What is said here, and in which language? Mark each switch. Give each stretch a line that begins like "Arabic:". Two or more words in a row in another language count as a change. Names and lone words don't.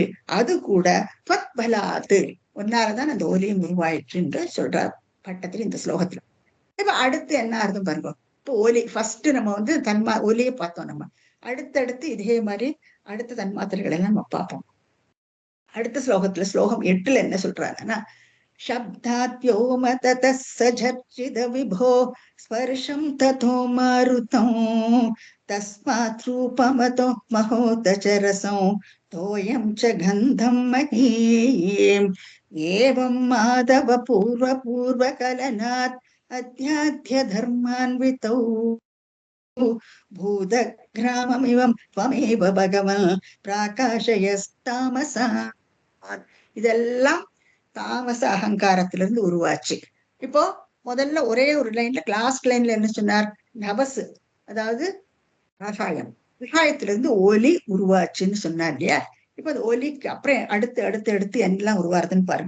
Tamil: அது கூட பலாத்து, ஒன்னாலதான் அந்த ஒலியும் உருவாயிற்று என்று சொல்றார் பட்டத்தில் இந்த ஸ்லோகத்துல. இப்ப அடுத்து என்ன அர்த்தம் பாருங்க. இப்போ ஒலி ஃபர்ஸ்ட் நம்ம ஒலியை பார்த்தோம். நம்ம அடுத்தடுத்து இதே மாதிரி அடுத்த தன்மாத்திரைகள் எல்லாம் நம்ம பார்ப்போம். அடுத்த ஸ்லோகத்துல ஸ்லோகம் 8ல என்ன சொல்றாங்கன்னா,
Sanskrit: शब्दाद्योम ततः सझर्चिद विभो स्पर्शं ततो मारुतं तस्मात् रूपमतो महोदचरसं तोयं च गन्धं महीम् एवं माधव पूर्वकलनात् अध्याध्य धर्मान्वितौ भूतग्राममिवं त्वमेव भगवन् प्राकाशयस्तामसा.
Tamil: இதெல்லாம் தாமச அகங்காரத்திலிருந்து உருவாச்சு. இப்போ முதல்ல ஒரே ஒரு லைன்ல,
English: last line
Tamil: என்ன சொன்னார்? நபசு, அதாவது ஆகாயம், ஆகாயத்திலிருந்து ஒலி உருவாச்சுன்னு சொன்னார் இல்லையா? இப்ப அந்த ஒலிக்கு அப்புறம் அடுத்து எல்லாம் உருவாருதுன்னு பாருங்க.